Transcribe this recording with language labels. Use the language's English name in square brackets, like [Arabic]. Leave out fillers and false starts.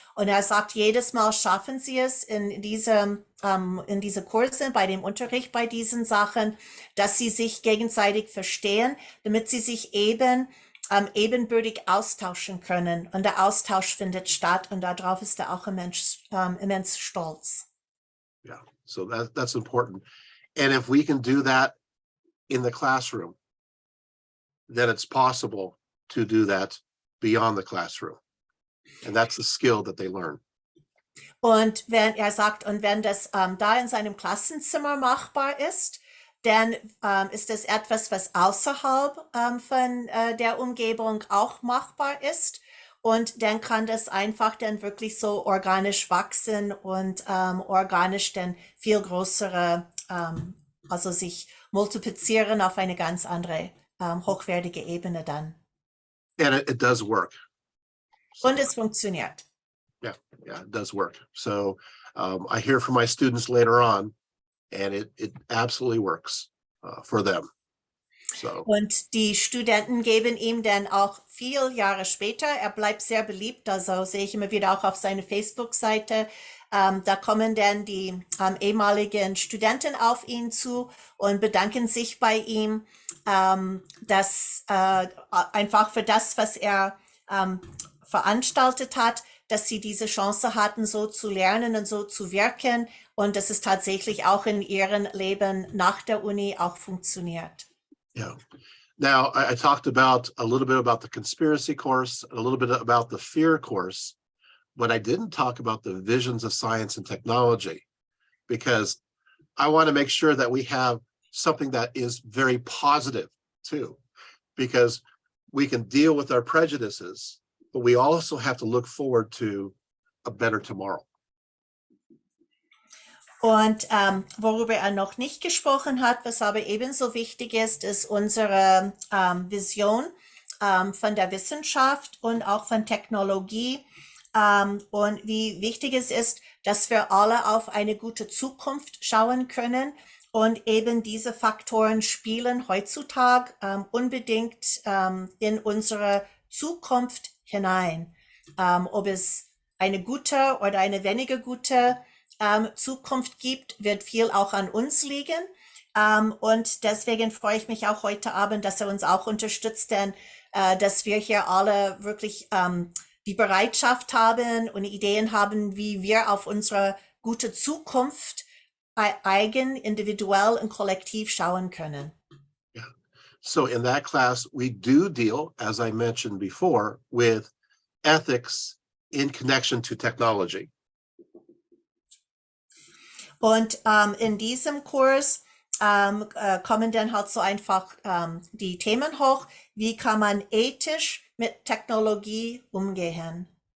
[German] Und er sagt, jedes Mal schaffen sie es in diese Kurse, bei dem Unterricht, bei diesen Sachen, dass sie sich gegenseitig verstehen, damit sie sich ebenbürtig austauschen können. Und der Austausch findet statt und darauf ist er auch immens stolz. [English] Yeah, so that's important. And if we can do that in the classroom, then it's possible to do that beyond the classroom. And that's the skill that they learn. [German] Und wenn er sagt, und wenn das da in seinem Klassenzimmer machbar ist, dann ist es etwas, was außerhalb von der Umgebung auch machbar ist. Und dann kann das einfach dann wirklich so organisch wachsen und organisch dann viel größere, also sich multiplizieren auf eine ganz andere, hochwertige Ebene dann. [English] And it does work. So, [German] und es funktioniert. [English] yeah, it does work. So I hear from my students later on, and it absolutely works for them. So. [German] Und die Studenten geben ihm dann auch 4 Jahre später, er bleibt sehr beliebt, also sehe ich immer wieder auch auf seiner Facebook-Seite, da kommen dann die ehemaligen Studenten auf ihn zu und bedanken sich bei ihm, dass einfach für das, was er veranstaltet hat, dass sie diese Chance hatten, so zu lernen und so zu wirken und dass es tatsächlich auch in ihrem Leben nach der Uni auch funktioniert. [English] Yeah. Now, I talked about a little bit about the conspiracy course, a little bit about the fear course, but I didn't talk about the visions of science and technology, because I want to make sure that we have something that is very positive too, because we can deal with our prejudices, but we also have to look forward to a better tomorrow. [German] Und worüber er noch nicht gesprochen hat, was aber ebenso wichtig ist, ist unsere Vision von der Wissenschaft und auch von Technologie und wie wichtig es ist, dass wir alle auf eine gute Zukunft schauen können. Und eben diese Faktoren spielen heutzutage unbedingt in unsere Zukunft hinein. Ob es eine gute oder eine weniger gute Zukunft gibt, wird viel auch an uns liegen. Und deswegen freue ich mich auch heute Abend, dass er uns auch unterstützt, denn dass wir hier alle wirklich die Bereitschaft haben und Ideen haben, wie wir auf unsere gute Zukunft eigen, individuell und kollektiv schauen können. [English] Yeah. So in that class, we do deal, as I mentioned before, with ethics in connection to technology. [German] Und in diesem Kurs kommen dann halt so einfach die Themen hoch, wie kann man ethisch mit Technologie umgehen.